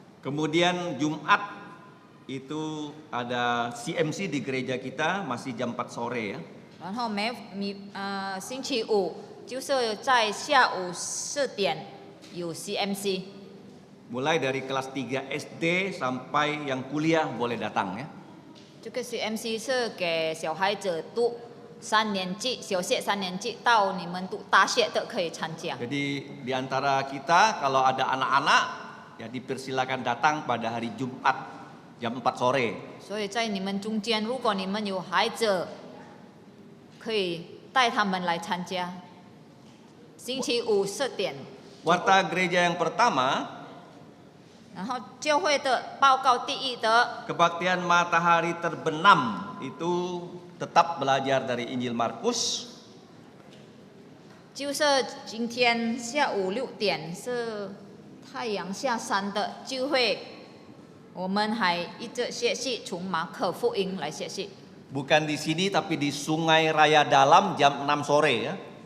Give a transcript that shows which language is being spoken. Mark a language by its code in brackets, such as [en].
[id] Kemudian Jumat itu ada CMC di gereja kita masih jam 4 sore, ya. [zh] 然后星期5就是在下午4点有 CMC。 [id] Mulai dari kelas 3 SD sampai yang kuliah boleh datang, ya. [zh] 这个 CMC 是给小孩子读3年级，小学3年级到你们读大学的可以参加。 [id] Jadi di antara kita kalau ada anak-anak ya dipersilakan datang pada hari Jumat jam 4 sore. [zh] 所以在你们中间，如果你们有孩子，可以带他们来参加。星期5 4点。 [id] Warta gereja yang pertama, [zh] 然后教会的报告第一的 [id] kebaktian matahari terbenam itu tetap belajar dari Injil Markus. [zh] 就是今天下午6点是太阳下山的聚会，我们还一直学习从马可福音来学习。 [id] Bukan di sini tapi di Sungai Raya Dalam jam 6 sore, ya.